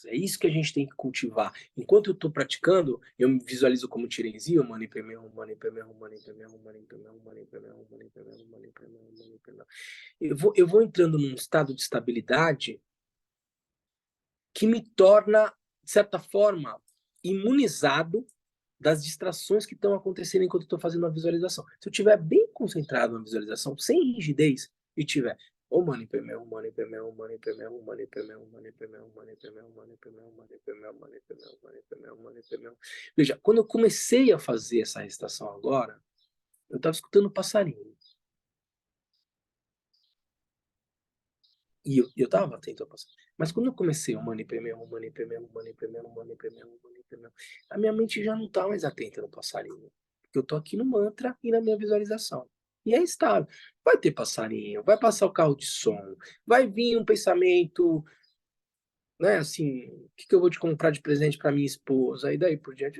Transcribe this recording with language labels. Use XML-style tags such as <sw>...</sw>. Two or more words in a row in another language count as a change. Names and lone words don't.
<pt>É isso que a gente tem que cultivar. Enquanto eu estou praticando, eu me visualizo como Cherenzi, eu vou entrando num estado de estabilidade que me torna, de certa forma, imunizado das distrações que estão acontecendo enquanto eu estou fazendo a visualização. Se eu estiver bem concentrado na visualização, sem rigidez, e tiver</pt> <sa>Ô Mani Pemel, Mani Pemel, Mani Pemel, Mani Pemel, Mani Pemel, Mani Pemel, Mani Pemel, Mani Pemel, Mani Pemel, Mani Pemel, Mani Pemel.</sa> <pt>Veja, quando eu comecei a fazer essa recitação agora, eu estava escutando passarinho. E eu estava atento ao passarinho. Mas quando eu comecei o</pt> <sa>Mani Pemel, Mani Pemel, Mani Pemel, Mani Pemel, Mani Pemel,</sa> <pt>a minha mente já não está mais atenta no passarinho. Porque eu estou aqui no mantra e na minha visualização. E é estável. Vai ter passarinho, vai passar o carro de som, vai vir um pensamento, né, assim, o que eu vou te comprar de presente para minha esposa, e daí por diante.</pt>